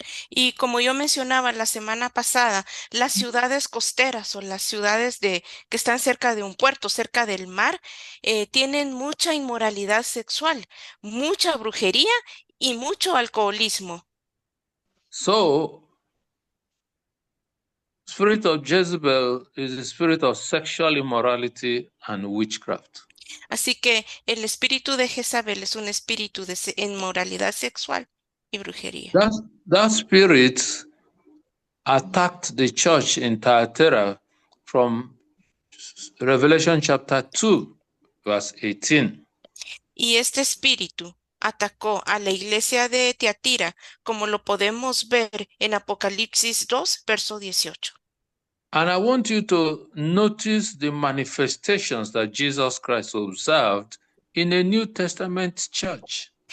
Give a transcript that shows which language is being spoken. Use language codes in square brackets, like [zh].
[es] Y como yo mencionaba la semana pasada, las ciudades costeras o las ciudades que están cerca de un puerto, cerca del mar, tienen mucha inmoralidad sexual, mucha brujería y mucho alcoholismo. [en] So, spirit of Jezebel is the spirit of sexual immorality and witchcraft. [es] Así que el espíritu de Jezabel es un espíritu de inmoralidad sexual y brujería. [en] That spirit attacked the church in Thyatira from Revelation chapter 2, verse 18. [es] Y este espíritu atacó a la iglesia de Tiatira, como lo podemos ver en Apocalipsis 2, verso 18. [en] And I want you to notice the manifestations that Jesus Christ observed in a New Testament church.